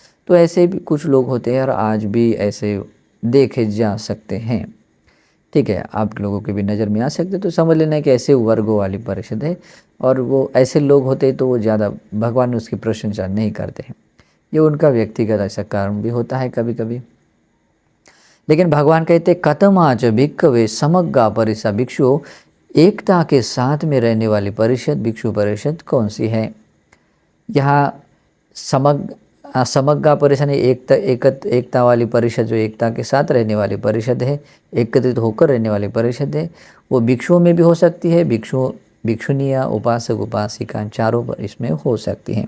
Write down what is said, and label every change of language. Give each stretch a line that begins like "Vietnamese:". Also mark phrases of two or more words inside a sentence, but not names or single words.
Hindi: तो ऐसे भी कुछ लोग होते हैं और आज भी ऐसे देखे जा सकते हैं। ठीक है, आप लोगों के भी नज़र में आ सकते, तो समझ लेना है कि ऐसे वर्गों वाली परिषद है, और वो ऐसे लोग होते हैं तो वो ज़्यादा भगवान उसकी प्रशंसा नहीं करते हैं, ये उनका व्यक्तिगत ऐसा कारण भी होता है कभी कभी। लेकिन भगवान कहते
Pali: कतमाच भिक्खवे समग्गा परिषा,
Hindi: भिक्षु एकता के साथ में रहने वाली परिषद, भिक्षु परिषद कौन सी है। यहाँ समग्गा परिषद एकता वाली परिषद, जो एकता के साथ रहने वाली परिषद है, एकत्रित होकर रहने वाली परिषद है, वो भिक्षुओं में भी हो सकती है, भिक्षुनिया, उपासक, उपासिका, चारों इसमें हो सकती हैं।